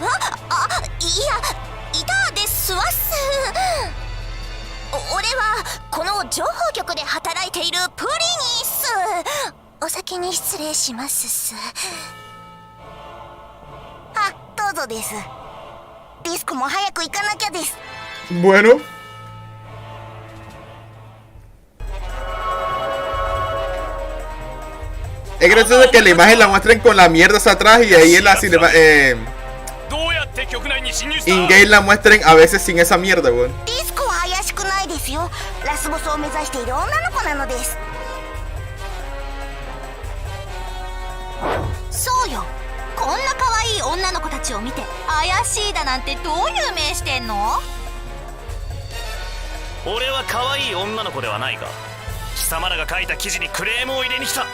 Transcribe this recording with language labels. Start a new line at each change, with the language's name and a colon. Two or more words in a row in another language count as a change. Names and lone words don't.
Japanese: いたですわっす。俺はこの情報局で働いているプリニース。お先に失礼しますっす。あ、どうぞです。ディスコも早く行かなきゃです。
Spanish: Bueno. Es gracioso que la imagen la muestren con la mierda hacia atrás y ahí en la cinema, in-game la muestren a veces sin esa mierda, weón.
Japanese: ディスコは怪しくないですよ。ラスボスを目指している女の子なのです。そうよ。こんな可愛い女の子たちを見て怪しいだなんてどういう目してんの？俺は可愛い女の子ではないが、貴様らが書いた記事にクレームを入れに来た。